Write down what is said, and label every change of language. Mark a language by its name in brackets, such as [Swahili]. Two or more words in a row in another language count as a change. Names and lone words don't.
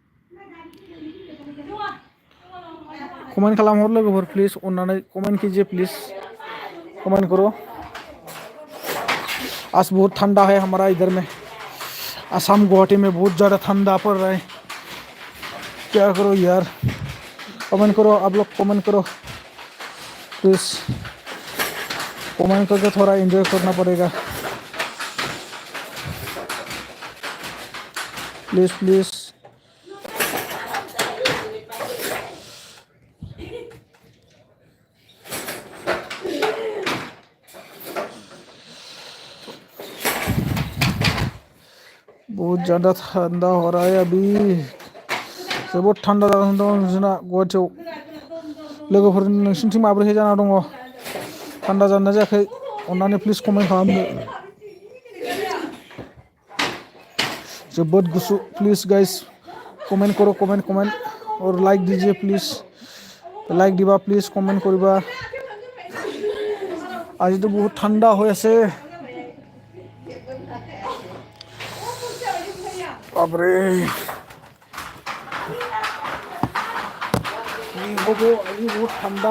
[Bodo] कमेंट खालामहर लोगोफोर प्लीज अन्नानै [Hindi] कमेंट कीजिए प्लीज कमेंट करो। आज बहुत ठंडा है हमारा इधर में, असम गुवाहाटी में बहुत ज़्यादा ठंडा पड़ रहा है। क्या करो यार, कमेंट करो आप लोग, कमेंट करो प्लीज। कमेंट करके थोड़ा एंजॉय करना पड़ेगा [English] please please. [Hindi] बहुत ज़्यादा ठंडा हो रहा है अभी, [Bodo] जोबोद ठंडा जाना दं जोंना गुवाहाटियाव। लोगोफोर नोंसिनिथिं माबोरै जाना दङ? ठंडा जाना जायाखै? अन्नानै प्लिज कमेंट खालामदो। जोबोद गुसु, [English] please guys [Hindi] कमेंट करो, कमेंट कमेंट और लाइक दीजिए प्लीज। [Assamese] लाइक दिबा प्लीज, कमेंट करिबा। [Hindi] आज तो बहुत ठंडा हो আছে। बापरे अभी बहुत ठंडा।